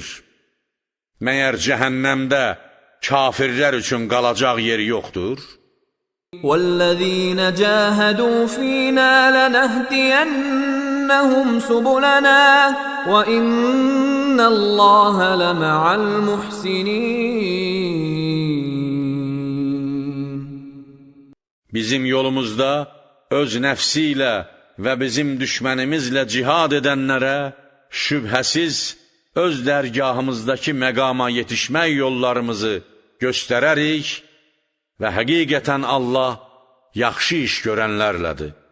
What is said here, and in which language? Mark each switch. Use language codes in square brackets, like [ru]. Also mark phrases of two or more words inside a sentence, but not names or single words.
[az] Məyər cəhənnəmdə kafirlər üçün qalacaq yeri yoxdur? [ar] وَالَّذِينَ جَاهَدُوا فِينَا لَنَهْدِيَنَّهُمْ سُبُلَنَا وَإِنَّ اللَّهَ لَمَعَ الْمُحْسِنِينَ [az] Bizim yolumuzda öz nəfsi ilə və bizim düşmənimizlə cihad edənlərə şübhəsiz öz dərgahımızdakı məqama yetişmək yollarımızı göstərərik və həqiqətən Allah yaxşı iş görənlərlədir.